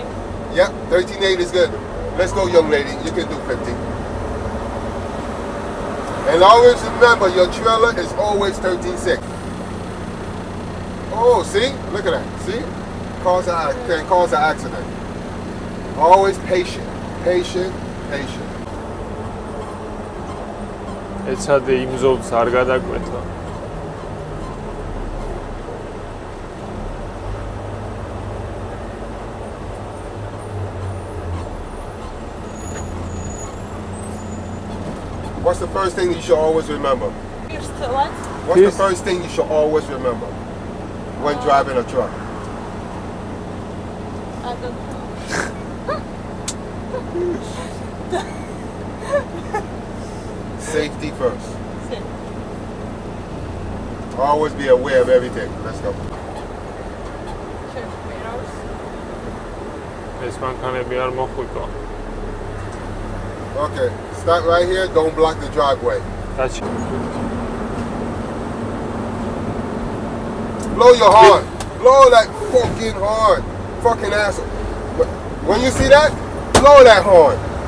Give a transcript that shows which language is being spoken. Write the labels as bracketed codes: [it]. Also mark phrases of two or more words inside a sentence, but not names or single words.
[en] Yep, 13.8 is good. Let's go, young lady. You can do 50. And always remember, your trailer is always 13.6. Oh, see? Look at that. See? Can cause an accident. Always patient. Patient. [ka] ეცადე იმ ზოლს არ გადაკვეთა. [en] What's the first thing you should always remember? What? What's the first thing you should always remember when driving a truck? Safety first. Always be aware of everything. Let's go. [ka] ეს მანქანები არ მოხვიკო. [en] Okay, start right here. Don't block the driveway. That's Blow your horn. Blow that fucking horn. Fucking asshole. When you see that, blow that horn.